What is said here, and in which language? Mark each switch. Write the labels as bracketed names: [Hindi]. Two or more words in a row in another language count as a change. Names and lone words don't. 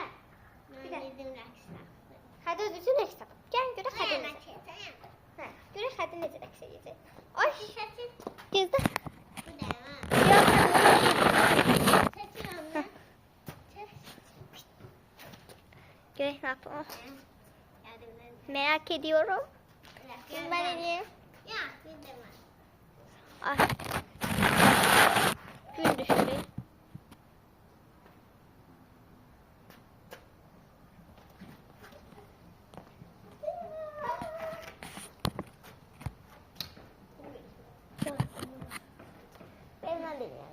[Azerbaijani] Bizim rəqslər. Hadi özünüzün rəqs tapın. Gəlin görə Xədi necə. Hə, görə Xədi necə rəqs edəcək. Ay. Gözdə. Bu da. Görək nə yapalım. [Turkish] Merak ediyorum. Ben edeyim. Ya, bir de var. Ay. Gün düştü. Ben alayım yani.